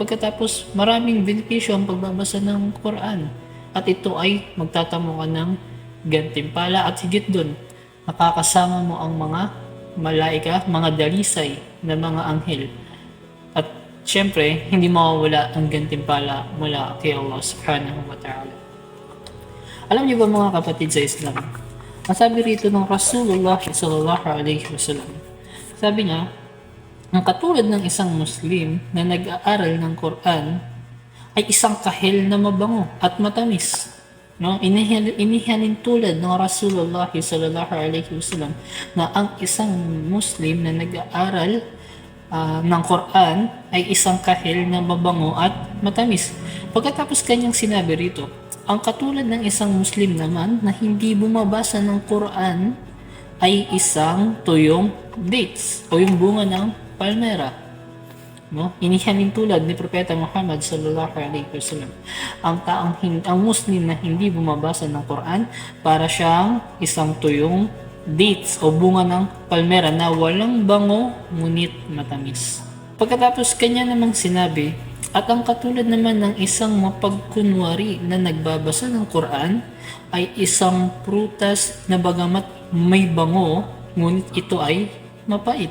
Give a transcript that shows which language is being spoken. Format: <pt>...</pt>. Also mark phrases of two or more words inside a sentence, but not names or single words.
<tl>Pagkatapos, maraming benepisyo ang pagbabasa ng Quran. At ito ay magtatamo ka ng gantimpala at higit dun, nakakasama mo ang mga malaika, mga dalisay na mga anghel. At syempre, hindi mawawala ang gantimpala mula kay Allah</tl> <ar>سبحانه وتعالى.</ar> <tl>Alam niyo ba mga kapatid sa Islam, masabi rito ng Rasulullah</tl> <ar>صلى الله عليه وسلم,</ar> <tl>sabi niya, ang katulad ng isang Muslim na nag-aaral ng Quran ay isang kahil na mabango at matamis. No? Inihalin tulad ng Rasulullah</tl> <ar>صلى الله عليه وسلم</ar> <tl>na ang isang Muslim na nag-aaral ng Quran ay isang kahil na mabango at matamis. Pagkatapos kanyang sinabi rito, ang katulad ng isang Muslim naman na hindi bumabasa ng Quran ay isang tuyong dates o yung bunga ng palmera. No? Inihalin tulad ni Propeta Muhammad</tl> <ar>صلى الله عليه وسلم</ar> <tl>ang Muslim na hindi bumabasa ng Quran para siyang isang tuyong dates o bunga ng palmera na walang bango ngunit matamis. Pagkatapos kanya namang sinabi, at ang katulad naman ng isang mapagkunwari na nagbabasa ng Quran ay isang prutas na bagamat may bango ngunit ito ay mapait.</tl>